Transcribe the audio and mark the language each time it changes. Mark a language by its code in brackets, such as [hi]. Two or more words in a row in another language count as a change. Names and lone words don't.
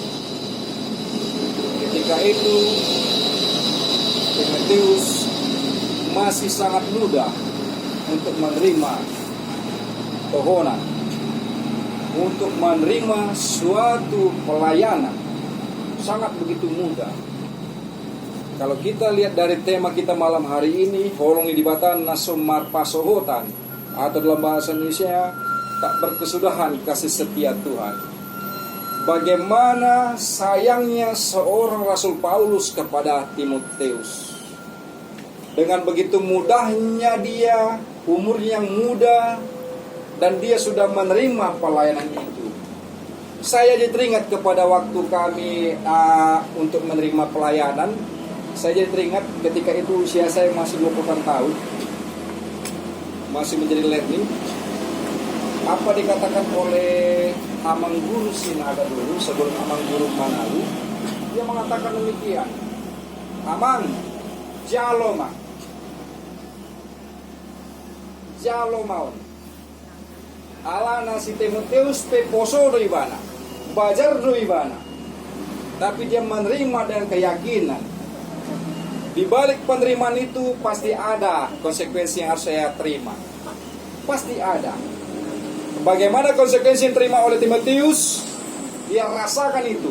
[id] Ketika itu Timotius masih sangat muda untuk menerima tohonan, untuk menerima suatu pelayanan, sangat begitu mudah. Kalau kita lihat dari tema kita malam hari ini, [bbc] holong idibatan nasumar pasohotan, [id] atau dalam bahasa Indonesia tak berkesudahan kasih setia Tuhan. Bagaimana sayangnya seorang Rasul Paulus kepada Timotius. Dengan begitu mudahnya dia, umur yang muda, dan dia sudah menerima pelayanan itu. Saya jadi teringat kepada waktu kami untuk menerima pelayanan. Saya jadi teringat ketika itu usia saya masih 20 tahun, masih menjadi learning. Apa dikatakan oleh Amang Guru Sinaga dulu sebelum Amang Guru Manalu, dia mengatakan demikian. [bbc] Amang, jaloma, jalomaon. Ala nasi Timotius pe poso do ibana, bajar do ibana. [id] Tapi dia menerima dengan keyakinan. Di balik penerimaan itu pasti ada konsekuensi yang harus saya terima. Pasti ada. Bagaimana konsekuensi yang diterima oleh Timotius? Dia rasakan itu.